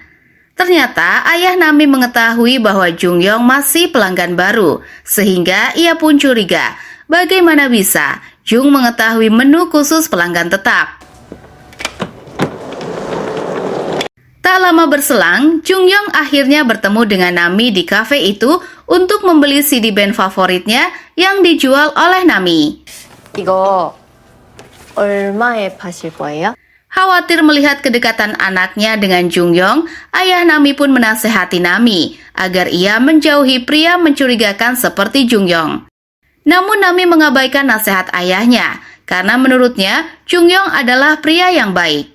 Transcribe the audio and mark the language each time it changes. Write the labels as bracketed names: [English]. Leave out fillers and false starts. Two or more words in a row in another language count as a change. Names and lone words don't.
[Indonesian] Ternyata ayah Nami mengetahui bahwa Jungyong masih pelanggan baru, sehingga ia pun curiga bagaimana bisa Jung mengetahui menu khusus pelanggan tetap. Tak lama berselang, Jungyong akhirnya bertemu dengan Nami di kafe itu untuk membeli CD band favoritnya yang dijual oleh Nami. [Korean] 이거 얼마에 파실 거예요? [Indonesian] Khawatir melihat kedekatan anaknya dengan Jungyong, ayah Nami pun menasehati Nami agar ia menjauhi pria mencurigakan seperti Jungyong. Namun Nami mengabaikan nasihat ayahnya karena menurutnya Jungyong adalah pria yang baik.